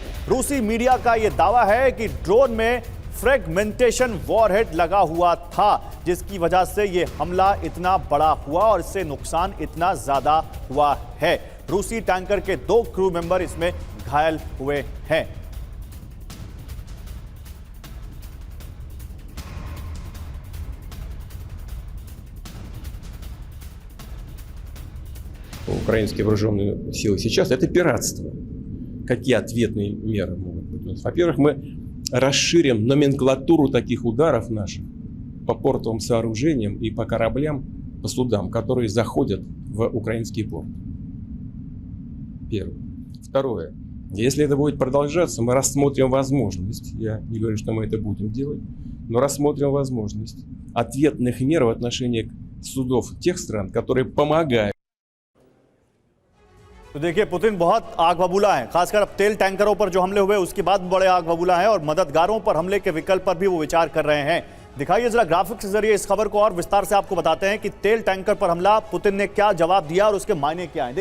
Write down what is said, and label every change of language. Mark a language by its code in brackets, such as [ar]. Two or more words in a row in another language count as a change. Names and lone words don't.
[hi] रूसी मीडिया का यह दावा है कि ड्रोन में [en] fragmentation warhead [hi] लगा हुआ था, जिसकी वजह से यह हमला इतना बड़ा हुआ और इससे नुकसान इतना ज्यादा हुआ है। रूसी टैंकर के 2 [en] crew member [hi] इसमें घायल हुए हैं। [ru] Украинские вооруженные силы сейчас, это пиратство. Какие ответные меры могут быть? Во-первых, мы расширим номенклатуру таких ударов наших по портовым сооружениям и по кораблям, по судам, которые заходят в украинский порт. Первое. Второе. Если это будет продолжаться, мы рассмотрим возможность, я не говорю, что мы это будем делать, но рассмотрим возможность ответных мер в отношении судов тех стран, которые помогают. [hi] तो देखिए, पुतिन बहुत आग बबूला है। खासकर अब तेल टैंकरों पर जो हमले हुए उसके बाद बड़े आग बबूला है और मददगारों पर हमले के विकल्प पर भी वो विचार कर रहे हैं। दिखाइए जरा ग्राफिक्स के जरिए इस खबर को और विस्तार से आपको बताते हैं कि तेल टैंकर पर हमला, पुतिन ने क्या जवाब दिया और उसके मायने क्या हैं।